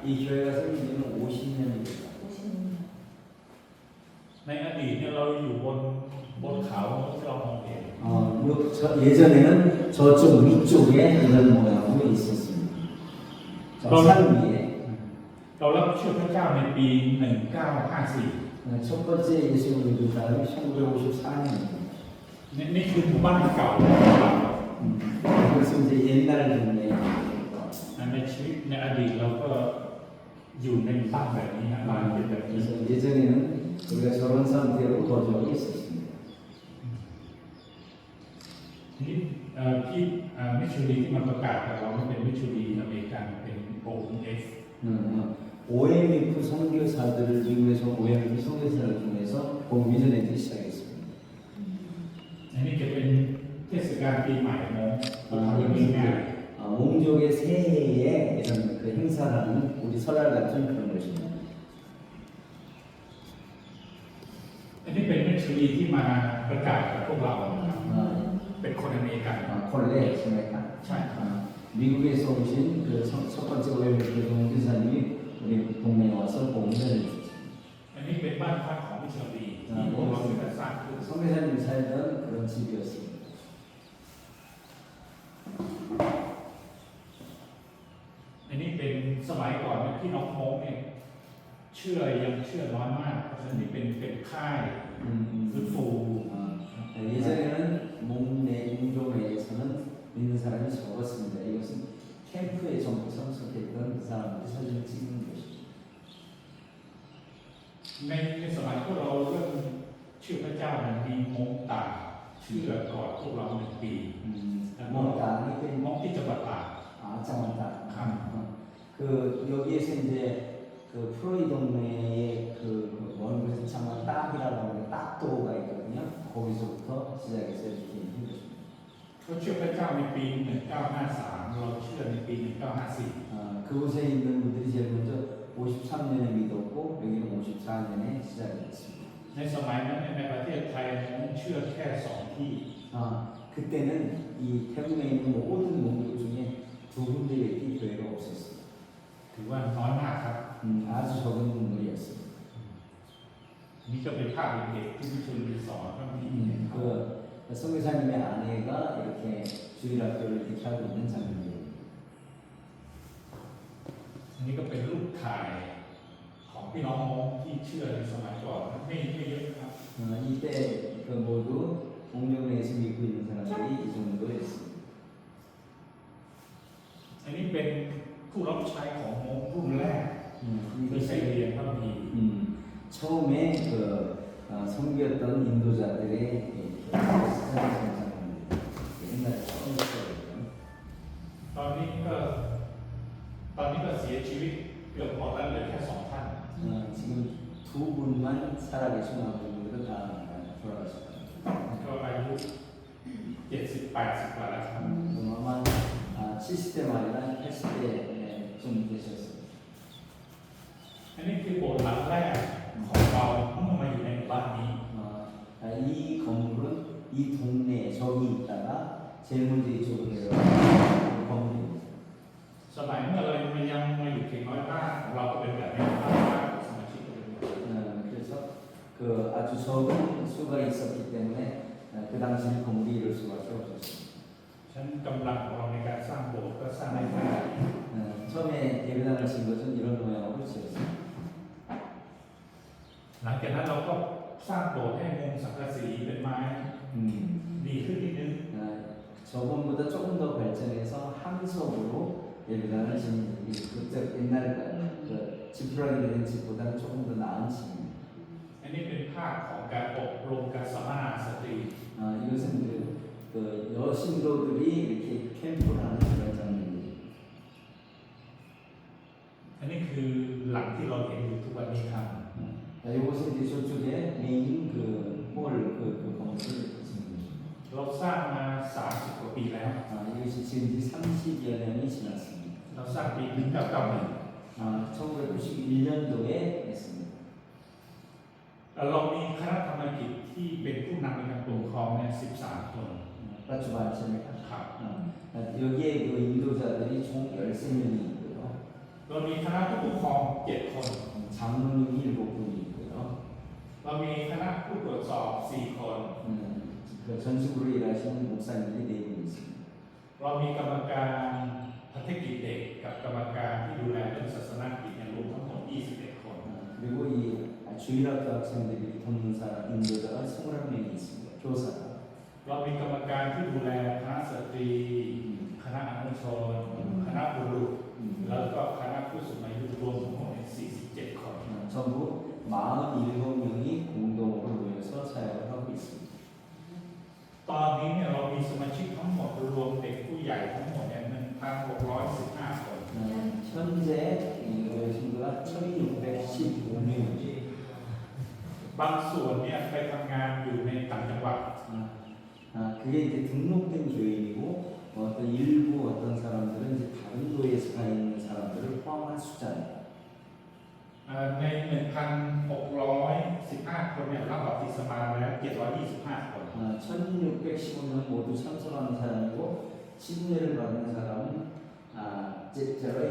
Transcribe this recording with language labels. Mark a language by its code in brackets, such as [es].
[ko] 이 교회가 생긴 지는 50년이 됐다. [th] ในอดีตเนี่ยเราอยู่บนเขาที่เรามองเห็น [ko] 예전에는 저쪽 위쪽에 이런 모양으로 있었습니다. 저 산 위에 [th] เรารับเชื่อพระเจ้าในปี 1954 [ko] 첫 번째 예수를 믿은 사람이 1954년입니다. [th] นี่คือหมู่บ้านเก่าของเรา [ko] 그래서 이제 옛날 동네 [th] ในชีวิตในอดีตเราก็อยู่ในบ้านแบบนี้นะบ้านเป็นแบบนี้ [ko] 그래서 예전에는 우리가 저런 상태로 거주하고 있었습니다. [th] นี่ที่มิชชันนีที่มาประกาศกับเราไม่เป็นมิชชันนีอเมริกันเป็น OMF [ko] OMF 선교사들을 미국에서 OMF 선교사를 통해서 미전에서 시작했습니다. [th] อันนี้จะเป็นเทศกาลปีใหม่มงทำเป็นปีใหม่ [ko] 몽족의 새해에 이런 그 행사라는 우리 설날 같은 그런 것입니다. [th] อันนี้เป็นมิชชันนีที่มาประกาศกับพวกเราเป็นคนอเมริกัน [ko] 콜레 있습니까? [th] ใช่ครับ [ko] 미국에서 오신 그 첫 번째 OMF 선교사님이 우리 동네에 와서 봉사를 해주셨습니다. [th] อันนี้เป็นบ้านพักของมิชชันนีที่พวกเราได้สร้างขึ้น [ko] 선교사님 살던 그런 집이었습니다. [th] อันนี้เป็นสมัยก่อนที่น้องโมงเนี่ยยังเชื่อน้อยมากเพราะฉะนั้นนี่เป็นค่ายฟื้นฟู [ko] 예전에는 몽족내에서는 믿는 사람이 적었습니다. 이것은 캠프에 전부 참석했던 그 사람들 사진을 찍는 것입니다. [th] ในสมัยพวกเราเริ่มเชื่อพระเจ้านั้นมีมงตาเชื่อก่อนพวกเรา1 ปีมง [ko] 몽땅이 [th] ที่จังหวัดตาก [ko] 장원다. 그 여기에서 이제 그 프로이 동네에 그 원그래서 장원 딱이라고 하는 딱도가 있거든요. 거기서부터 시작해서 이렇게 한 것입니다. [th] เขาเชื่อพระเจ้าในปี 1953 เราเชื่อในปี 1954 [ko] 그곳에 있는 분들이 제일 먼저 53년에 믿었고 여기는 54년에 시작했습니다. [th] ในสมัยนั้นในประเทศไทยมงเชื่อแค่2 ที่ [ko] 그때는 이 태국에 있는 모든 몽족 중에 2군데밖에 교회가 없었습니다. [th] ถือว่าน้อยมากครับ [ko] 아주 적은 분들이었습니다. [th] นี่ก็เป็นภาพเด็กๆที่มิชชันนีสอนก็มี [ko] 그 선교사님의 아내가 이렇게 주일학교를 이렇게 하고 있는 장면입니다. [th] อันนี้ก็เป็นรูปถ่ายของพี่น้องมงที่เชื่อในสมัยก่อนไม่เยอะครับ [ko] 이때 그 모두 몽족내에서 믿고 있는 사람들이 이 정도였습니다. [th] อันนี้เป็นผู้รับใช้ของมงรุ่นแรกที่ใช้เรียนพระคัมภีร์ [ko] 처음에 그 섬겼던 인도자들의 시장입니다. 옛날에 처음 했거든요. [th] ตอนนี้ก็เสียชีวิตเกือบหมดแล้วเหลือแค่2 ท่าน [ko] 지금 2분만 살아계신 분들은 다 돌아가셨습니다. [th] ก็อายุ70-80 กว่าแล้วครับ [ko] 아마 70대 말이나 80대쯤 되셨습니다. [th] อันนี้คือโบสถ์หลังแรกของเราเมื่อมาอยู่ในหมู่บ้านนี้ [ko] 이 건물은 이 동네에 저기 있다가 제일 먼저 이쪽으로 내려온 건물입니다. [th] สมัยเมื่อเรายังมาอยู่เพียงน้อยบ้านของเราก็เป็นแบบนี้บ้านของสมาชิกก็เป็นแบบนี้ [ko] 그래서 그 아주 적은 수가 있었기 때문에 그 당시는 건물이 이럴 수밖에 없었습니다. [th] ฉะนั้นกำลังของเราในการสร้างโบสถ์ก็สร้างได้แค่ [ko] 처음에 예배당을 진 것은 이런 모양으로 지었습니다. [th] หลังจากนั้นเราก็สร้างโบสถ์ให้มุงสังกะสีเป็นไม้ดีขึ้นนิดนึง [ko] 저번보다 조금 더 발전해서 함석으로 예배당을 짓는 그때 옛날 그 지푸라기 된 집보다는 조금 더 나은 집입니다. [th] อันนี้เป็นภาพของการอบรมการสัมมนาสตรี [ko] 이것은 그 여신도들이 이렇게 캠프를 하는 그런 장면입니다. [th] อันนี้คือหลังที่เราเห็นอยู่ทุกวันนี้ครับ [ko] 이것은 이제 저쪽에 메인 그 홀 그 건물을 짓는 것입니다. [th] เรา สร้างมา30กว่าปีแล้ว [ko] 이것이 지금 이제 30여 년이 지났습니다. [th] เราสร้างปี1991 [ko] 1991년도에 했습니다. [th] เรามีคณะธรรมกิจที่เป็นผู้นำในการปกครองเนี่ย13 คน [ko] 빠쭈바 아십니까? [th] ครับ [ko] 여기에 그 인도자들이 총 13명이 있고요. [th] เรามีคณะผู้ปกครอง7 คน [ko] 장로님이 7분이 있고요. [th] เรามีคณะผู้ตรวจสอบ4 คน [ko] 그 전직으로 일하시는 목사님들이 4분 있습니다. [th] เรามีกรรมการพัฒกิจเด็กกับกรรมการที่ดูแลเรื่องศาสนกิจเนี่ยรวมทั้งหมด21 คน [ko] 그리고 이 주일학교 학생들이 돕는 사람 인도자가 21명이 있습니다. 교사가. [th] เรามีกรรมการที่ดูแลคณะสตรี คณะอนุชน คณะบุรุษ แล้วก็คณะผู้สูงอายุรวมทั้งหมด47 คน [ko] 전부 47명이 공동으로 모여서 사역을 하고 있습니다. [th] ตอนนี้เนี่ยเรามีสมาชิกทั้งหมดรวมเด็กผู้ใหญ่ทั้งหมดเนี่ย1,615 คน [ko] 현재 이 친구가 1,615명이지. [th] บางส่วนเนี่ยไปทำงานอยู่ในต่างจังหวัด [ko] 그게 이제 등록된 교인이고 또 일부 어떤 사람들은 이제 다른 도에서 가 있는 사람들을 포함한 숫자입니다. [th] ใน 1,615 คนเนี่ยรับบัพติศมาแล้ว725 คน [ko] 1,615명 모두 참석하는 사람이고 침례를 받는 사람은 제가